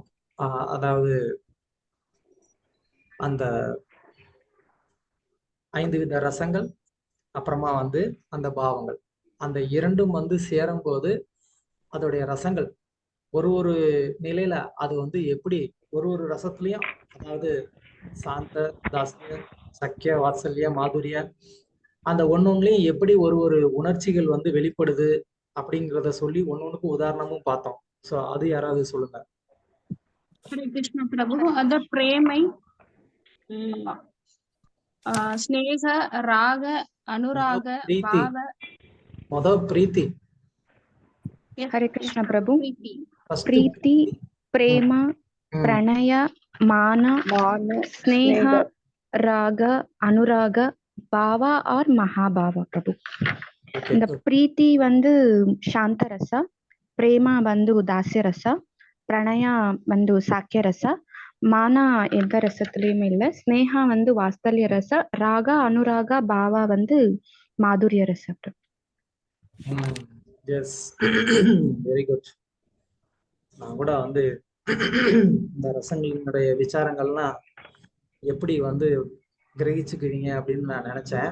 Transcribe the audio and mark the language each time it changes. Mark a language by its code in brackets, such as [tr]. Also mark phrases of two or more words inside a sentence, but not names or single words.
[ta] அதாவது அந்த 5 வித ரசங்கள், அப்புறமா வந்து அந்த பாவங்கள், அந்த இரண்டும் வந்து சேரும் போது அதோடைய ரசங்கள் ஒரு நிலையில அது வந்து எப்படி ஒரு ரசத்துலயும், அதாவது சாந்த, தாஸ்ய, சக்கிய, வாத்சல்ய, மாதுரிய, அந்த ஒன்னொன்னுலயும் எப்படி ஒரு உணர்ச்சிகள் வந்து வெளிப்படுது அப்படிங்கிறத சொல்லி ஒன்னொன்னுக்கு உதாரணமும் பார்த்தோம். சோ அது யாராவது சொல்லுங்க. [kn] ಹರೇ ಕೃಷ್ಣ ಪ್ರಭು, ಅದ ಪ್ರೇಮೈ, ಸ್ನೇಹ, ರಾಗ, ಅನುರಾಗ, ಭಾವ. ಮೊದಲು ಪ್ರೀತಿ. ಹರೇ ಕೃಷ್ಣ ಪ್ರಭು. ಪ್ರೀತಿ, ಪ್ರೇಮ, ಪ್ರಣಯ, ಮಾನ, ಸ್ನೇಹ, ರಾಗ, ಅನುರಾಗ, ಭಾವ और ಮಹಾಭಾವ ಪ್ರಭು. [ta] இந்த பிரீத்தி வந்து சாந்த ரச, [kn] ಪ್ರೇಮ ಬಂದು ದಾಸ್ಯ ರಸ, ಪ್ರಣಯ ಬಂದು ಸಾಕ್ಯ ರಸ, ಮಾನ [ta] எந்த ரசத்துலயுமே இல்ல, ಸ್ನೇಹ வந்து வாத்சல்ய ரಸ, ராக அனுராக ಭಾವ வந்து மாதுரிய ரச. [en] Yes, very good. [ta] நான் கூட வந்து இந்த ரசங்களினுடைய விசாரங்கள்லாம் எப்படி வந்து கிரகிச்சுக்குவீங்க அப்படின்னு நான் நினைச்சேன்.